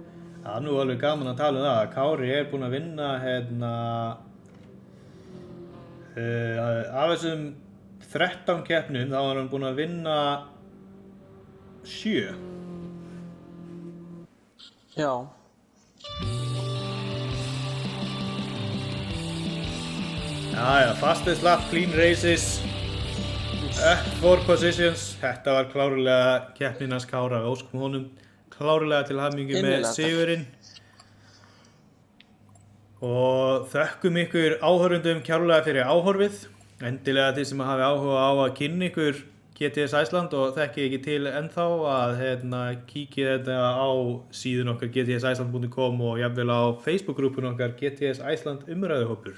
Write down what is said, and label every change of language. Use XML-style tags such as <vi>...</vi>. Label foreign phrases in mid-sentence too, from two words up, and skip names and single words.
<is>Já, Það er nú alveg gaman að tala um það. Kári er búinn að vinna af þessum 13 keppnum þá var hann búinn að vinna 7. Já. Jæja,</is> <en>fastest lap, clean races, up 4 positions.</en> <is>Þetta var klárlega keppnin hans Kára. Við óskum honum klárlega til hamingju með Innilega. sigurinn. Og þökkum ykkur áhorfendum kærlega fyrir áhorfið. Endilega þeir sem hafi áhuga á að kynna ykkur GTS Iceland og þekkið ekki til ennþá að kíkið þetta á síðun okkar gtsiceland.com og jafnvel á Facebook-grúpun okkar GTS Iceland umræðuhópur.</is>